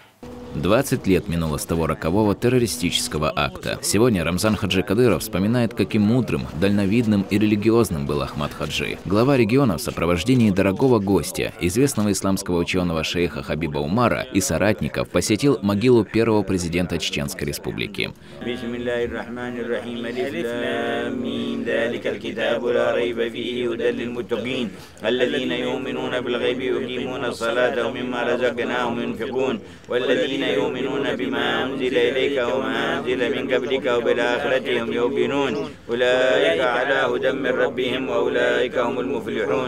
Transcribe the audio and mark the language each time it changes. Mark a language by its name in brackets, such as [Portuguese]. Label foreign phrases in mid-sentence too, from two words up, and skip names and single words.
[Russian] 20 лет минуло с того рокового террористического акта. Сегодня Рамзан Хаджи Кадыров вспоминает, каким мудрым, дальновидным и религиозным был Ахмат Хаджи. Глава региона в сопровождении дорогого гостя, известного исламского ученого шейха Хабиба Умара и соратников, посетил могилу первого президента Чеченской Республики. [Arabic] يؤمنون بما أنزل إليك وما أنزل من قبلك وبالآخرة هم يوقنون أولئك على هدى من ربهم وأولئك هم المفلحون.